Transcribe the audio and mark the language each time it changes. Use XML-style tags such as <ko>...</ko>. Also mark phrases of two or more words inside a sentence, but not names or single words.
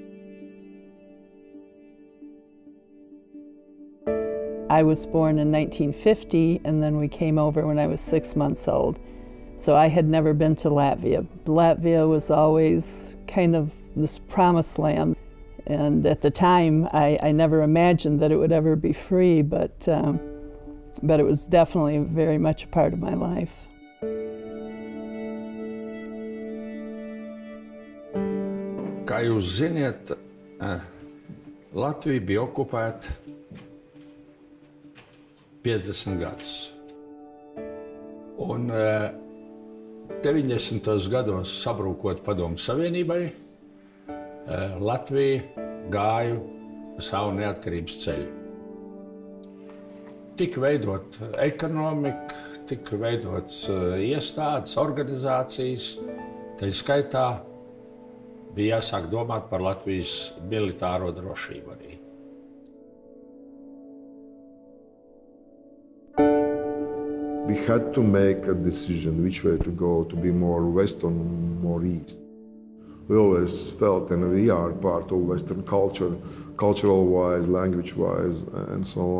<en>I was born in 1950, and then we came over when I was 6 months old. So I had never been to Latvia. Latvia was always kind of this promised land. And at the time, I never imagined that it would ever be free, but it was definitely very much a part of my life.</en> <lv>Kā jūs ziniet, Latvija bija okupēta 50 gadus. Un 90. gados sabrūkot Padomju Savienībai, Latvija gāja savu neatkarības ceļu. Tika veidot ekonomika, tika veidots iestādes, organizācijas, tai skaitā bija jāsāk domāt par Latvijas militāro drošību arī.</lv> <en>We had to make a decision which way to go, to be more West or more East. We always felt, and we are part of Western culture, cultural-wise, language-wise, and so on.</en>